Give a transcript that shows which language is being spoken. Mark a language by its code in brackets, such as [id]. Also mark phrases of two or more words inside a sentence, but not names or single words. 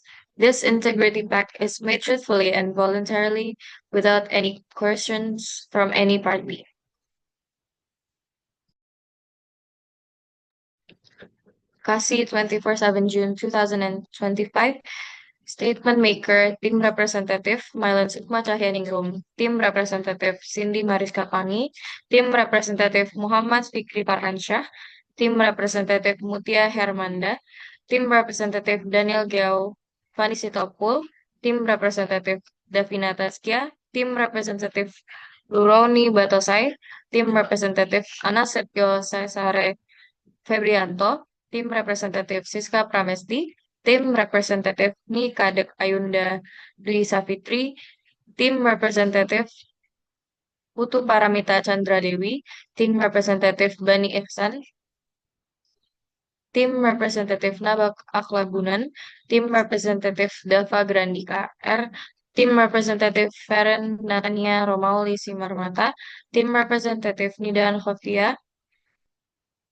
[en] This integrity pact is made truthfully and voluntarily without any coercions from any party. Kasi 24/7 June 2025. Statement Maker, Tim Representative Mylan Sukma Cahyaningrum, Tim Representative Cindy Mariska Pangi, Tim Representative Muhammad Fikri Farhansyah, Tim Representative Mutia Hermanda, Tim Representative Daniel Geo Vanisitopul, Tim Representative Davina Taskia, Tim Representative Ruroni Batosai, Tim Representative Anas Setio Sesare Febrianto, Tim Representative Siska Pramesti, Tim Representative Ni Kadek Ayunda Dwi Safitri, Tim Representative Putu Paramita Chandra Dewi, Tim Representative Bani Ihsan, Tim Representative Nabak Aklagunan, Tim Representative Dava Grandika R, Tim Representative Feren Natania Romauli Simarmata, Tim Representative Nidan Khofia,